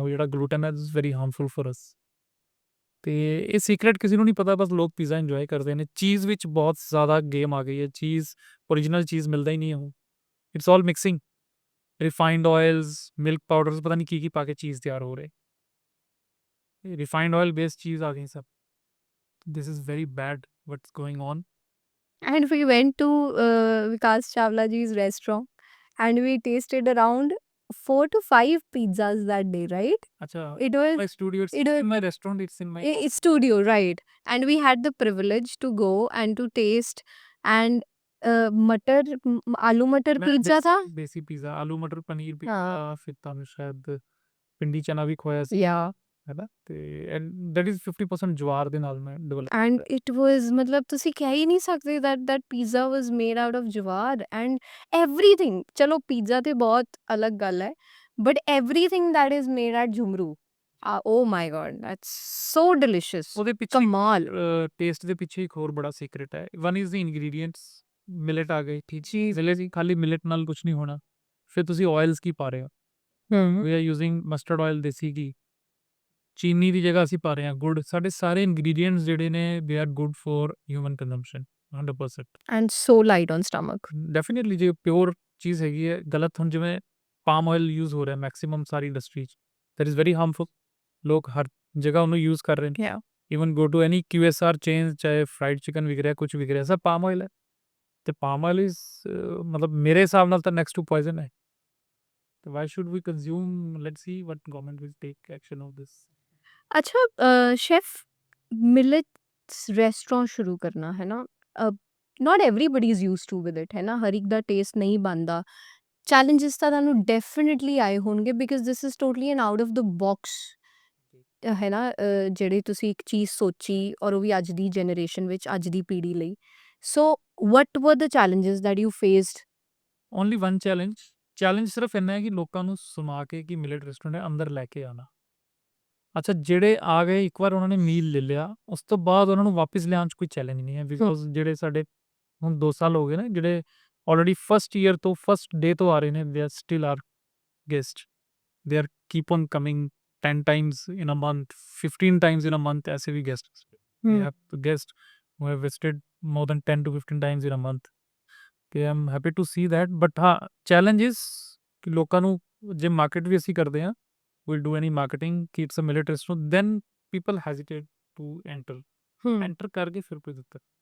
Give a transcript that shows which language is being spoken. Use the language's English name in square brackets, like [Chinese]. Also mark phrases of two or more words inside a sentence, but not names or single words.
[Punjabi] ਉਹ ਜਿਹੜਾ ਗਲੂਟਨ ਹੈ, [English] is very harmful for us. [Punjabi] ਤੇ ਇਹ ਸੀਕ੍ਰੇਟ ਕਿਸੇ ਨੂੰ ਨਹੀਂ ਪਤਾ, ਬਸ ਲੋਕ ਪੀਜ਼ਾ ਇੰਜੋਏ ਕਰਦੇ ਨੇ। ਚੀਜ਼ ਵਿੱਚ ਬਹੁਤ ਜ਼ਿਆਦਾ ਗੇਮ ਆ ਗਈ ਹੈ। ਚੀਜ਼, ਓਰੀਜਨਲ ਚੀਜ਼ ਮਿਲਦਾ ਹੀ ਨਹੀਂ ਹੈ ਉਹ। [English] It's all mixing, refined oils, milk powders, [Punjabi] ਪਤਾ ਨਹੀਂ ਕੀ ਪਾ ਕੇ ਚੀਜ਼ ਤਿਆਰ ਹੋ ਰਹੇ। [English] refined oil based cheese [Hindi] आ गई सब। [English] This is very bad what's going on. and we went to Vikas Chawla ji's restaurant and we tasted around 4 to 5 pizzas that day right [Hindi] अच्छा, [English] it was my studio, it's it was in my restaurant, it's in my it's studio right and we had the privilege to go and to taste and [Hindi] मटर आलू मटर मैं पिज्जा था देसी पिज़्ज़ा, आलू मटर पनीर हाँ [Punjabi] पिज़्ज़ा, फिर ਤੁਹਾਨੂੰ शायद पिंडी चना भी ਖਵਾਇਆ ਸੀ। [English] yeah [Punjabi] ਹੈ ਨਾ, ਤੇ [English] and that is [Punjabi] 50% ਜਵਾਰ ਦੇ ਨਾਲ ਮੈਂ ਡਿਵੈਲਪ [English] And it was [Punjabi] ਮਤਲਬ ਤੁਸੀਂ ਕਹਿ ਹੀ ਨਹੀਂ ਸਕਦੇ [English] that pizza was made out of ਜਵਾਰ ਐਂਡ everything [Punjabi] ਚਲੋ ਪੀਜ਼ਾ ਤੇ ਬਹੁਤ ਅਲੱਗ ਗੱਲ ਹੈ [English] but everything that is made at ਝੁਮਰੂ oh my god that's so delicious [Punjabi] ਉਹਦੇ ਪਿੱਛੇ ਕਮਾਲ ਟੇਸਟ ਦੇ ਪਿੱਛੇ ਇੱਕ ਹੋਰ ਬੜਾ ਸੀਕ੍ਰੇਟ ਹੈ। [English] One is the ingredients, millet [Punjabi] ਆ ਗਏ, ਠੀਕ ਜੀ ਮਿਲਟ ਜੀ, ਖਾਲੀ ਮਿਲਟ ਨਾਲ ਕੁਝ ਨਹੀਂ ਹੋਣਾ। ਫਿਰ ਤੁਸੀਂ ਆਇਲਸ ਕੀ ਪਾ ਰਹੇ ਹੋ? ਹਮ [English] we are using mustard oil, [Punjabi] ਦੇਸੀ ਘੀ, ਚੀਨੀ ਦੀ ਜਗ੍ਹਾ ਅਸੀਂ ਪਾ ਰਹੇ ਹਾਂ ਗੁੜ। ਸਾਡੇ ਸਾਰੇ ਇੰਗਰੀਡੀਐਂਟਸ ਜਿਹੜੇ ਨੇ [English] they are good for human consumption [Punjabi] 100%। [English] and so light on stomach [Punjabi] ਡੈਫੀਨਿਟਲੀ ਜੇ ਪਿਓਰ ਚੀਜ਼ ਹੈਗੀ ਹੈ, ਗਲਤ ਹੁਣ ਜਿਵੇਂ [English] palm oil use [Punjabi] ਹੋ ਰਿਹਾ ਮੈਕਸਿਮਮ ਸਾਰੀ ਇੰਡਸਟਰੀ 'ਚ, [English] that is very harmful. [Punjabi] ਲੋਕ ਹਰ ਜਗ੍ਹਾ ਉਹਨੂੰ ਯੂਜ਼ ਕਰ ਰਹੇ ਨੇ। [English] yeah Even go to any QSR chain, [Punjabi] ਚਾਹੇ [English] fried chicken [Punjabi] ਵਿਕ ਰਿਹਾ, ਕੁਝ ਵਿਕ ਰਿਹਾ, ਸਭ [English] palm oil ਹੈ। [Punjabi] ਤੇ [English] palm oil is [Punjabi] ਮਤਲਬ ਮੇਰੇ ਹਿਸਾਬ ਨਾਲ ਤਾਂ [English] next to poison [Punjabi] ਹੈ। [English] ਤੇ why should we consume? Let's see what government will take action of this. [Hindi] अच्छा शेफ मिलेट्स रेस्टोरेंट शुरू करना है ना [English] not everybody is use to with it [Hindi] है ना हर एक दा टेस्ट नहीं बनता [Punjabi] ਚੈਲੰਜਸ ਤਾਂ ਤੁਹਾਨੂੰ ਡੈਫੀਨਿਟਲੀ ਆਏ ਹੋਣਗੇ [English] because this is totally an out of the box [Punjabi] ਹੈ ਨਾ ਜਿਹੜੀ ਤੁਸੀਂ ਇੱਕ ਚੀਜ਼ ਸੋਚੀ ਔਰ ਉਹ ਵੀ ਅੱਜ ਦੀ ਜਨਰੇਸ਼ਨ ਵਿੱਚ ਅੱਜ ਦੀ ਪੀੜ੍ਹੀ ਲਈ [English] so what were the challenges that you faced Only one challenge [Punjabi] ਸਿਰਫ ਇੰਨਾ ਹੈ ਕਿ ਲੋਕਾਂ ਨੂੰ ਸੁਣਾ ਕੇ ਕਿ [English] millet restaurant [Punjabi] ਹੈ, ਅੰਦਰ ਲੈ ਕੇ ਆਉਣਾ। ਅੱਛਾ, ਜਿਹੜੇ ਆ ਗਏ ਇੱਕ ਵਾਰ ਉਹਨਾਂ ਨੇ ਮੀਲ ਲੈ ਲਿਆ, ਉਸ ਤੋਂ ਬਾਅਦ ਉਹਨਾਂ ਨੂੰ ਵਾਪਿਸ ਲਿਆਉਣ 'ਚ ਕੋਈ ਚੈਲੰਜ ਨਹੀਂ ਹੈ। ਬਿਕੋਜ਼ ਜਿਹੜੇ ਸਾਡੇ ਹੁਣ 2 ਸਾਲ ਹੋ ਗਏ ਨੇ, ਜਿਹੜੇ [English] already first year [Punjabi] ਤੋਂ [English] first day [Punjabi] ਤੋਂ ਆ ਰਹੇ ਨੇ, [English] they are still are guest, they are keep on coming 10 times in a month, [Punjabi] 15 times in a month, [Hindi] ऐसे भी [English] guests we have guests who have visited more than 10 to 15 times in a month। Okay, I'm happy to see that, but ਹਾਂ challenge is [Punjabi] ਕਿ ਲੋਕਾਂ ਨੂੰ ਜੇ ਮਾਰਕੀਟ ਵੀ ਅਸੀਂ ਕਰਦੇ ਹਾਂ, [English] we'll do any marketing ਕਿ it's a millet restaurant, then people hesitate to enter [Punjabi] ਕਰਕੇ ਫਿਰ ਕੋਈ ਦਿੱਕਤ।